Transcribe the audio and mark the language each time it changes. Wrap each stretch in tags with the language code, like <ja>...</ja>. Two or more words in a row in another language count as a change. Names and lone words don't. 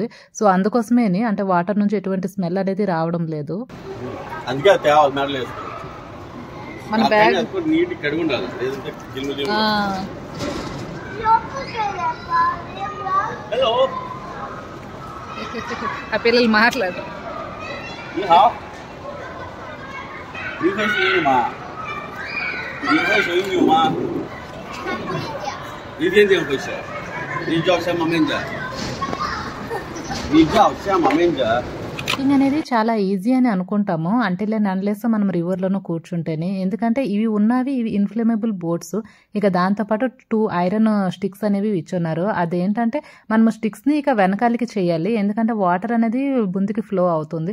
<te>సో అందుకోసమే అంటే వాటర్ నుంచి ఎటువంటి స్మెల్ అనేది రావడం లేదు. మన బ్యాగ్ ఆ పిల్లలు మాట్లాడు.</te> <zh>你会学英语吗？你会说英语吗？一点点会说。你叫什么名字？你叫什么名字？</zh> <te>బోటింగ్ అనేది చాలా ఈజీ అని అనుకుంటాము</te> <en>until and unless</en> <te>మనం రివర్లోనూ కూర్చుంటేనే. ఎందుకంటే ఇవి ఉన్నవి ఇవి</te> <en>inflammable boats.</en> <te>ఇక దాంతోపాటు 2</te> <en>iron sticks</en> <te>అనేవి ఇచ్చున్నారు. అదేంటంటే మనం స్టిక్స్ని ఇక వెనకాలకి చేయాలి, ఎందుకంటే వాటర్ అనేది ముందుకి ఫ్లో అవుతుంది.</te>